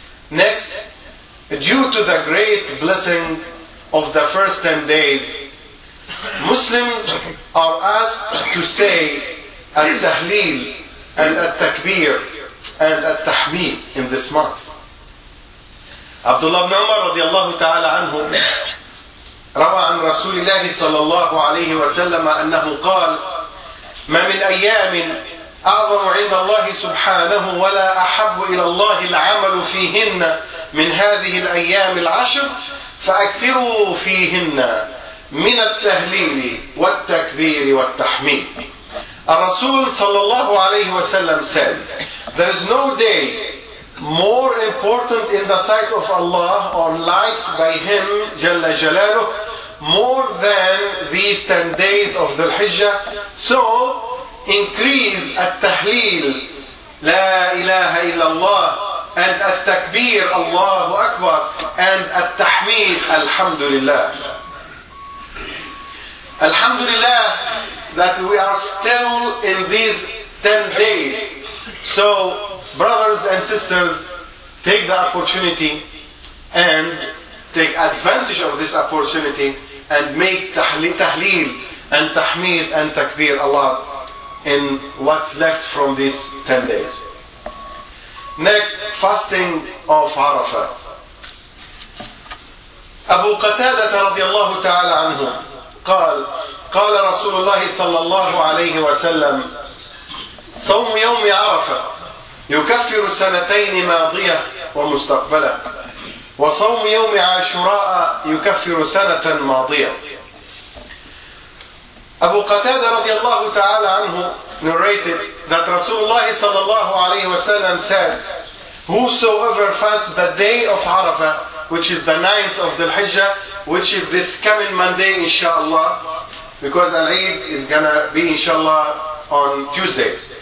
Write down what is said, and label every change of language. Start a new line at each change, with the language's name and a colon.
English: Next, due to the great blessing of the first 10 days, Muslims are asked to say Al-Tahleel and Al-Takbir and Al-Tahmeed in this month.
Arabic: Abdullah ibn Umar radiallahu ta'ala anhu روى عن رسول الله صلى الله عليه وسلم أنه قال ما من أيام أعظم عند الله سبحانه ولا أحب إلى الله العمل فيهن من هذه الأيام العشر فأكثروا فيهن من التهليل والتكبير والتحميد. الرسول صلى الله عليه وسلم
English: said there is no day more important in the sight of Allah or liked by Him
Arabic: جل جلاله
English: more than these 10 days of Dhul Hijjah. So increase
Arabic: التهليل لا إله إلا الله and التكبير الله أكبر and التحميد الحمد لله.
English: Alhamdulillah that we are still in these 10 days. So brothers and sisters, take the opportunity and take advantage of this opportunity and make tahleel and tahmeed and takbir a lot in what's left from these 10 days. Next, fasting of Arafah.
Arabic: Abu Qatada radiallahu ta'ala anhu قال قال رسول الله صلى الله عليه وسلم صوم يوم عرفة يكفر سنتين ماضية ومستقبلة وصوم يوم عاشوراء يكفر سنة ماضية. أبو قتادة رضي الله تعالى عنه
English: narrated that
Arabic: رسول الله صلى الله عليه وسلم
English: said whosoever fasts the day of Arafah which is the ninth of Dhul Hijjah, which is this coming Monday, inshallah, because Al-Eid is gonna be, inshallah, on Tuesday.